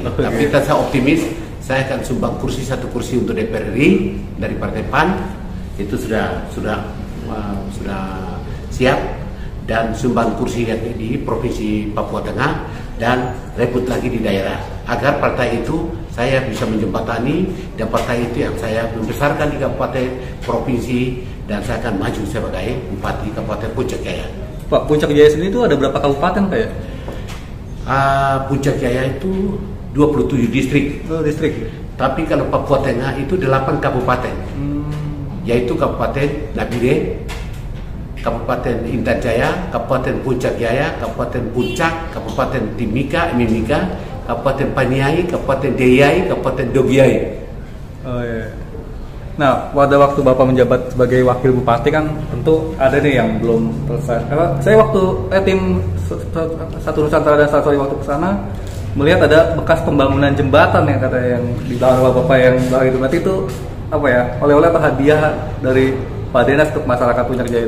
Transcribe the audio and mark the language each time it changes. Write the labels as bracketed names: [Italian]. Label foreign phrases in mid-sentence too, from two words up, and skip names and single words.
[Indonesian] Tapi saya optimis, saya akan sumbang satu kursi untuk DPR RI dari Partai PAN, itu sudah siap, dan sumbang kursi di Provinsi Papua Tengah, dan rebut lagi di daerah agar partai itu saya bisa menjembatani, dan partai itu yang saya membesarkan di kabupaten provinsi, dan saya akan maju sebagai Bupati Kabupaten Puncak Jaya. Pak, Puncak Jaya sendiri itu ada berapa kabupaten Pak ya? Puncak Jaya itu 27 distrik. Distrik. Tapi kalau Papua Tengah itu 8 kabupaten. Yaitu Kabupaten Nabire, Kabupaten Intan Jaya, Kabupaten Puncak Jaya, Kabupaten Puncak, Kabupaten Mimika, Kabupaten Paniai, Kabupaten Deyai, Kabupaten Dogiai. Oh iya. Nah, pada waktu Bapak menjabat sebagai wakil bupati kan tentu ada nih yang belum selesai. Saya waktu tim Satu Nusantara dan Satu waktu ke sana melihat ada bekas pembangunan jembatan yang katanya yang di belakang Bapak yang itu, berarti itu apa ya, oleh-oleh atau hadiah dari Pak Denas untuk masyarakat Puncak Jaya itu?